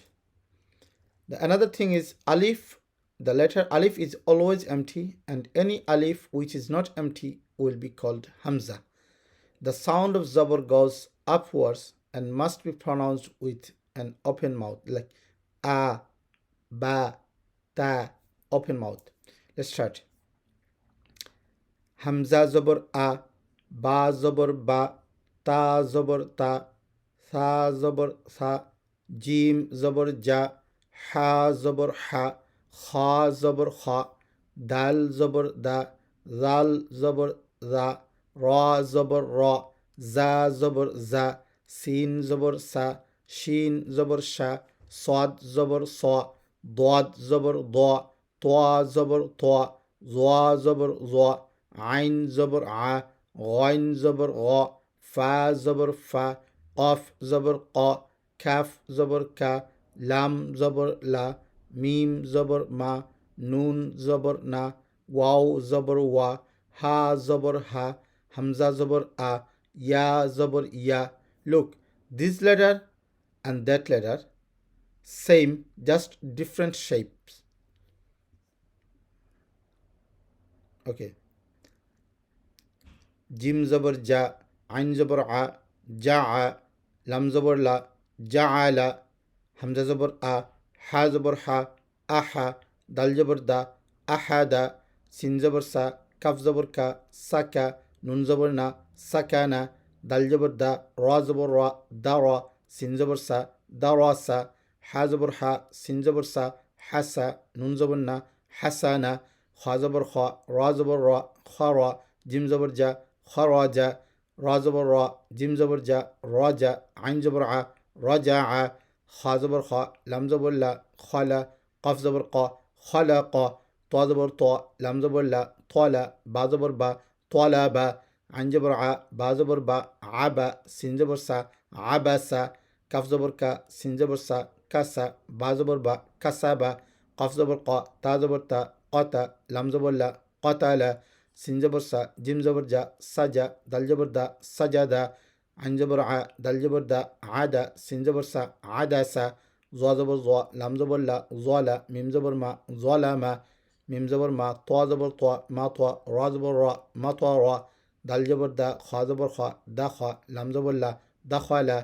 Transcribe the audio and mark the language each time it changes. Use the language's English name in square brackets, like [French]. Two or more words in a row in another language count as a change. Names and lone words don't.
[English] Another thing is alif. The letter alif is always empty, and any alif which is not empty will be called hamza. The sound of zabar goes upwards and must be pronounced with an open mouth, like a, ba, ta, open mouth. Let's start. [Urdu] ہمزہ زبر اَ، با زبر با، تا زبر تا, ثا زبر ثا، جیم زبر جا، حا زبر حا، خا زبر خا, دال زبر دا، ذال زبر ذا، را زبر را، زا زبر زا، سین زبر سا، شین زبر شا، صاد زبر صا، ضاد زبر ضا، طا زبر طا، ظا زبر ظا، عین زبر عا، غین زبر غا، فا زبر فا, قاف زبر قا، كاف زبر كا، لام زبر لا، ميم زبر ما، نون زبر نا، واو زبر وا، ha زبر ha, hamza زبر a, ya زبر ya. [English] Look, this letter and that letter same, just different shapes. Okay. [Urdu] Jim زبر ja, ain زبر a, ja'a, لم زبر لا، جعل، همزة زبر أ، ح زبر ح، أح، دال زبر دا، أحد، سين زبر سا، كف زبر كا، سكا، نون زبر نا، سكانا، دال زبر دا، را زبر را، درا، سين زبر سا، دراسا، ح زبر ح، سين زبر سا، حسا، نون زبر نا، حسانا، خا زبر خا، را زبر را، خرا، جيم زبر جا، خراجا، را زبر را، جيم زبر جا، راجا، عين زبر ع، رجع، خا زبر خا، لم زبر لا، خلا، قف زبر قا، خلق، طا زبر طا، لم زبر لا، طلا، با زبر با، طلب، عين زبر ع، با زبر با، عبا، سين زبر سا، عبسا، كف زبر كا، سين زبر سا، كسا، با زبر با، كسبا، قف زبر قا، تا زبر تا، قتا، لم زبر لا، قتل، سين زبر سا، جيم زبر جا، سجا، دال زبر دا، سجدا، عين زبر ع، دال زبر دا، عدا، سين زبر سا، عدسا، ظا زبر ظا، لم زبر لا، ظلا، ميم زبر ما، ظلما، ميم زبر ما، طا زبر طا، ما طا، را زبر را، مطرا، دال زبر دا، خا زبر خا، دخا، لم زبر لا، دخلا،